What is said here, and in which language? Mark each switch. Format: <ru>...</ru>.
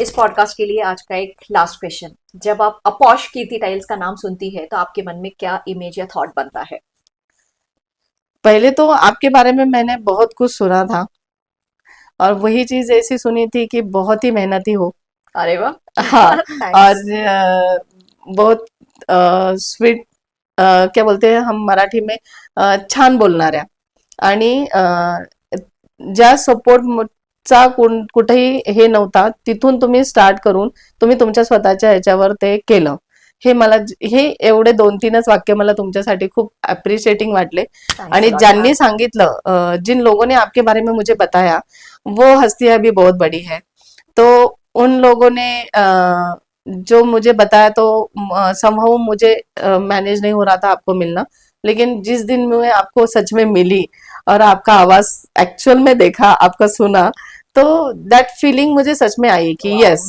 <hi>इस पॉडकास्ट के लिए आज का एक लास्ट क्वेश्चन। जब आप अपॉश कीर्ति टाइल्स का नाम सुनती है तो आपके मन में क्या इमेज या थॉट बनता है? पहले तो आपके बारे में मैंने बहुत कुछ सुना था, और वही चीज ऐसी सुनी थी कि बहुत ही मेहनती हो। अरे वाह। हाँ। और</hi> <en>Thanks.</en> <hi>बहुत स्वीट, क्या बोलते हैं हम मराठी में,</hi> <mr>छान बोलणाऱ्या, आणि ज्या सपोर्टचा कुठेही हे नव्हता, तिथून तुम्ही स्टार्ट करून तुम्ही तुमच्या स्वतःच्या ह्याच्यावर ते केलं. हे मला हे एवढे 2-3च वाक्य मला तुमच्यासाठी खूप अप्रिशिएटिंग वाटले.</mr> <en>thanks</en> <mr>आणि</mr> <en>a lot</en> <mr>ज्यांनी</mr> <en>Ma'am.</en> <mr>सांगितलं,</mr> <hi>जिन लोगों ने आपके बारे में मुझे बताया, वो हस्तियां भी बहुत बड़ी है. तो उन लोगों ने जो मुझे बताया, तो समहाउ मुझे मैनेज नहीं हो रहा था आपको मिलना, लेकिन जिस दिन मैं आपको सच में मिली और आपका आवाज एक्चुअल में देखा, आपका सुना, तो दैट फीलिंग मुझे सच में आई कि यस,</hi>